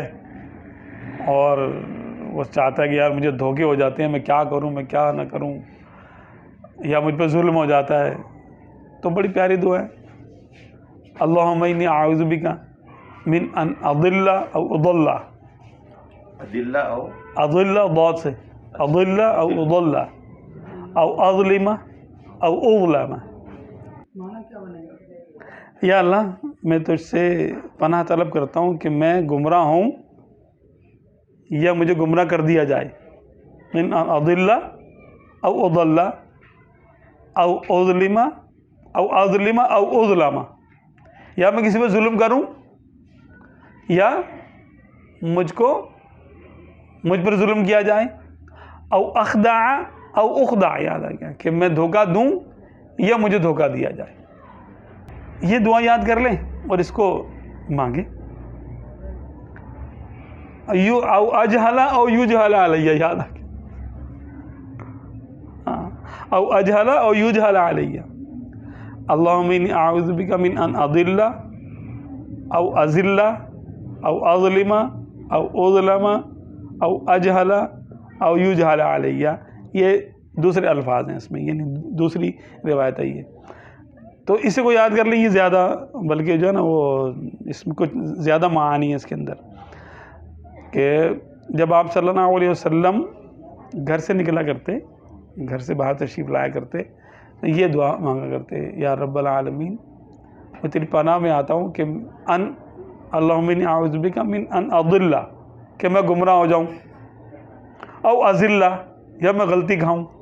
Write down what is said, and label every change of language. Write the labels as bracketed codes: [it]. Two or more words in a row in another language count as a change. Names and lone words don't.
[ur] اور وہ چاہتا ہے کہ یار مجھے دھوکے ہو جاتے ہیں، میں کیا کروں، میں کیا نہ کروں، یا مجھ پہ ظلم ہو جاتا ہے، تو بڑی پیاری دعا ہے، [ar] اللہم انی اعوذ بک من ان اضل او اضل، [ur] اضل ضاد سے، [ar] اضل او اضل او اظلم او اظلم، [ur] یا اللہ میں تجھ سے پناہ طلب کرتا ہوں کہ میں گمراہ ہوں یا مجھے گمراہ کر دیا جائے، [ar] من ان اضل او اضل او اظلم او اظلم او اظلم، [ur] یا میں کسی پہ ظلم کروں یا مجھ پر ظلم کیا جائے، [ar] او اخدع او اخدع، [ur] یاد آ گیا کہ میں دھوکہ دوں یا مجھے دھوکہ دیا جائے۔ یہ دعا یاد کر لیں اور اس کو مانگیں۔ [ar] او اجہل او یجہل علیہ، [ur] یاد آ گیا، [ar] او اجہل او یجہل علیہ، اللہم انی اعوذ بک من ان اضل او ازل او اظلم او اظلم او اجہل او یجہل علیہ، [ur] یہ دوسرے الفاظ ہیں اس میں، یعنی دوسری روایت ہے یہ، تو اسے کو یاد کر لیں، یہ زیادہ بلکہ جو ہے نا وہ اس میں کچھ زیادہ معانی ہے اس کے اندر، کہ جب آپ [ar] صلی اللہ علیہ وسلم [ur] گھر سے نکلا کرتے، گھر سے باہر تشریف لایا کرتے، یہ دعا مانگا کرتے، [ar] یا رب العالمین [ur] میں تیری پناہ میں آتا ہوں کہ [ar] اللہم انی اعوذ بک من ان اضل، [ur] کہ میں گمراہ ہو جاؤں، [ar] او ازل، [ur] یا میں غلطی کھاؤں،